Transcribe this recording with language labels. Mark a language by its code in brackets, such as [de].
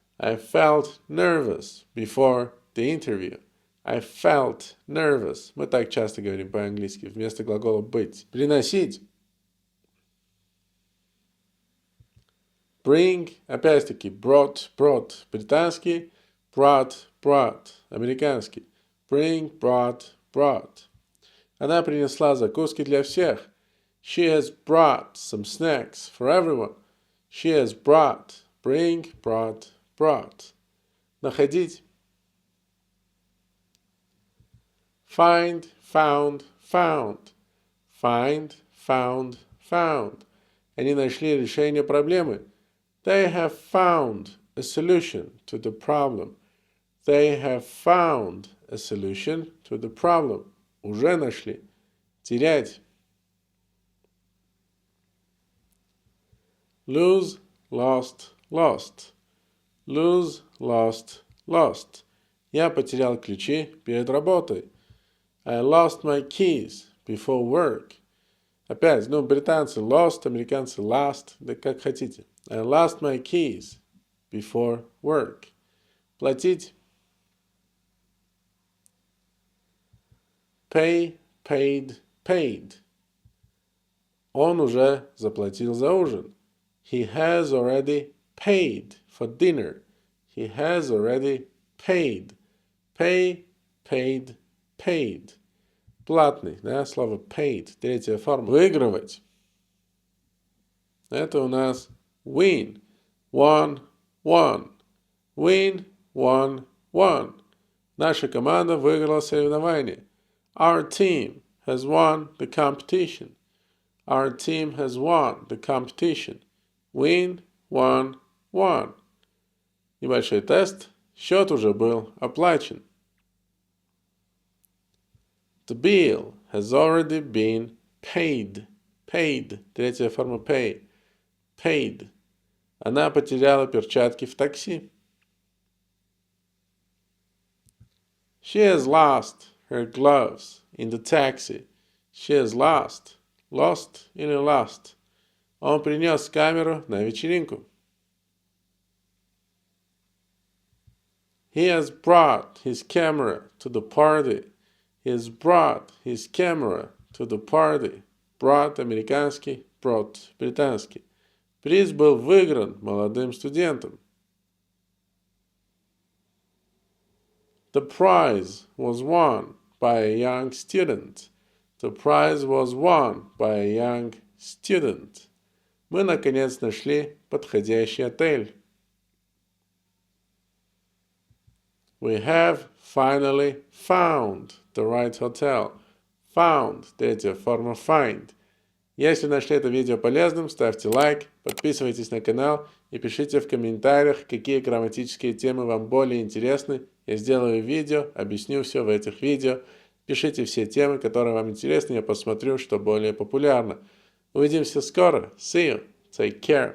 [en] I felt nervous before the interview. I felt nervous. [ru] Мы так часто говорим по-английски. Вместо глагола быть. Приносить. [en] Bring. Опять-таки. Brought, brought. Британский. Brought, brought. Американский. Bring, brought, brought. [ru] Она принесла закуски для всех. [en] She has brought some snacks for everyone. She has brought. Bring, brought, brought. Находить. Find, found, found. Find, found, found. [ru] Они нашли решение проблемы. [en] They have found a solution to the problem. They have found a solution to the problem. [ru] Уже нашли. Терять. [en] Lose, lost, lost. Lose, lost, lost. [ru] Я потерял ключи перед работой. [en] I lost my keys before work. [ru] Опять, британцы lost, американцы last, да как хотите. [en] I lost my keys before work. [ru] Платить. [en] Pay, paid, paid. [ru] Он уже заплатил за ужин. [en] He has already paid for dinner. He has already paid. Pay, paid, paid. [ru] Платный, да, слово paid. Третья форма. Выигрывать. Это у нас win. [en] Won, won. Win, won, won. [ru] Наша команда выиграла соревнование. [en] Our team has won the competition. Our team has won the competition. Win, won, won. [ru] Небольшой тест. Счет уже был оплачен. [en] The bill has already been paid. Paid. [ru] Третья форма [en] pay. Paid. [ru] Она потеряла перчатки в такси. [en] She has lost her gloves in the taxi. She has lost. Lost или lost. [ru] Он принес камеру на вечеринку. [en] He has brought his camera to the party. He has brought his camera to the party. Brought американский, brought британский. [ru] Приз был выигран молодым студентом. [en] The prize was won by a young student. The prize was won by a young student. [ru] Мы наконец нашли подходящий отель. [en] We have finally found the right hotel. [ru] Found – третья форма find. Если нашли это видео полезным, ставьте лайк, подписывайтесь на канал и пишите в комментариях, какие грамматические темы вам более интересны. Я сделаю видео, объясню все в этих видео. Пишите все темы, которые вам интересны, я посмотрю, что более популярно. Увидимся скоро. [en] See you. Take care.